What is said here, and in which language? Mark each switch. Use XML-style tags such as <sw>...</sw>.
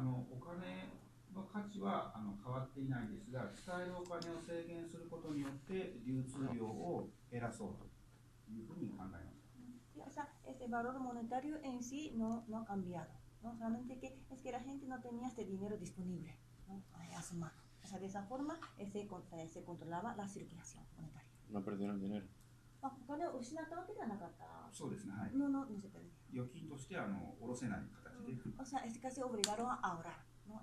<ja>お金の価値は変わっていないんですが、使えるお金を制限することによって流通量を減らそうというふうに考えました。</ja> <es>O sea, ese valor monetario en sí no ha cambiado, ¿no? Solamente que es que la gente no tenía dinero disponible, ¿no? a su mano. O sea, de esa forma se controlaba la circulación monetaria. No perdieron dinero.</es> <ja>お金を失ったわけではなかった。そうですね、はい。</ja> <es>No se perdió.</es> <ja>預金として下ろせない形で。</ja> <es>O sea, casi obligaron a ahorrar, ¿no?</es>